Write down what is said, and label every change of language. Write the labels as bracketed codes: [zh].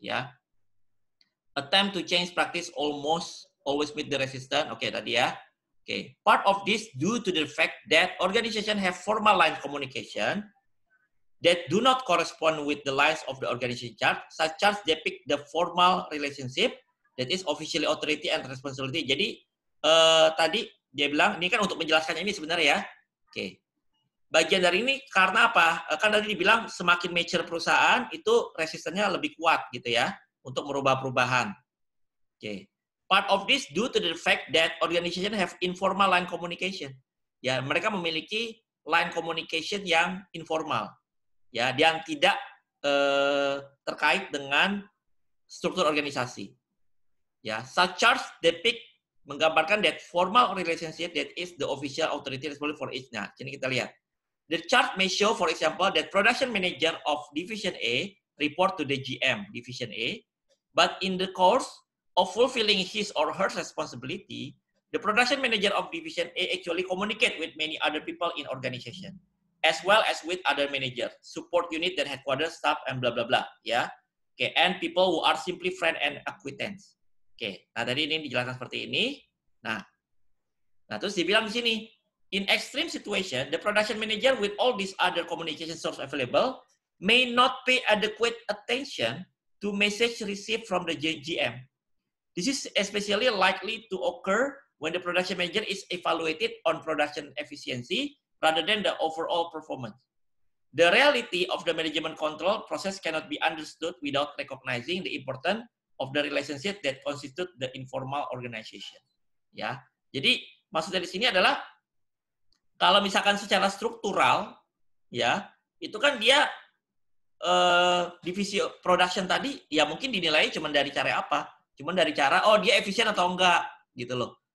[en] Ya, attempt to change practice almost always meet the resistance. [id] Oke, tadi ya. [en] Oke, part of this due to the fact that organization have formal line communication that do not correspond with the lines of the organization chart, such as depict the formal relationship that is officially authority and responsibility. [id] Jadi tadi dia bilang ini kan untuk menjelaskan ini sebenarnya ya. Oke. Bagian dari ini karena apa? Kan tadi dibilang semakin mature perusahaan itu resistennya lebih kuat gitu ya untuk merubah perubahan. Oke. [en] Part of this due to the fact that organization have informal line communication. [id] Ya, mereka memiliki line communication yang informal. Ya, yang tidak terkait dengan struktur organisasi. [en] Ya, such charts depict menggambarkan that formal relationship that is the official authority responsible for each. [id] Nah, sini kita lihat. [en] The chart may show, for example, that production manager of division A report to the GM division A, but in the course of fulfilling his or her responsibility, the production manager of division A actually communicate with many other people in organization, as well as with other manager, support unit dan headquarters staff and blah blah blah, ya. Oke, and people who are simply friend and acquaintance. [id] Oke, nah tadi ini dijelaskan seperti ini. Nah terus dibilang di sini, [en] in extreme situation, the production manager with all these other communication source available may not pay adequate attention to message received from the GM. This is especially likely to occur when the production manager is evaluated on production efficiency rather than the overall performance. The reality of the management control process cannot be understood without recognizing the importance of the relationship that constitute the informal organization. [id] Ya, jadi maksudnya di sini adalah kalau misalkan secara struktural, ya itu kan dia divisi production tadi, ya mungkin dinilai cuma dari cara apa, cuma dari cara dia efisien atau enggak, gitu loh.